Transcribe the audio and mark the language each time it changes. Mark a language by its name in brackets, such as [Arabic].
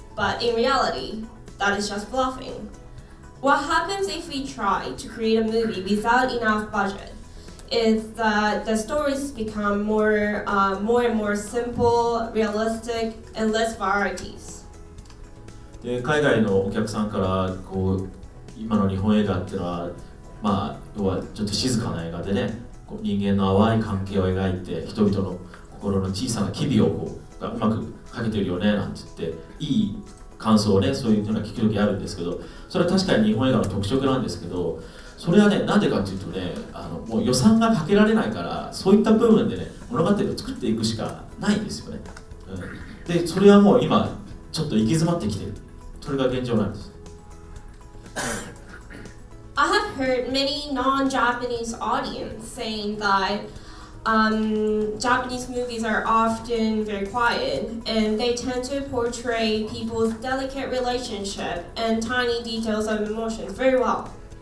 [English] But in reality, that is just bluffing. What happens if we try to create a movie without enough budget is that the stories become more and more simple, realistic, and less varieties. [Japanese] で海外のお客さんからこう今の日本映画っていうのは要はちょっと静かな映画でね、こう人間の淡い関係を描いて人々の心の小さな機微をうまくかけてるよねなんて言っていい感想をね、そういうのが聞く時あるんですけど、それは確かに日本映画の特色なんですけど、それはね、なんでかっていうとね、もう予算がかけられないから、そういった部分でね、物語を作っていくしかないんですよね。で、それはもう今、ちょっと行き詰まってきてる。それが現状なんです。 [English] I have heard many non-Japanese audience saying that Japanese movies are often very quiet and they tend to portray people's delicate relationship and tiny details of emotions very well.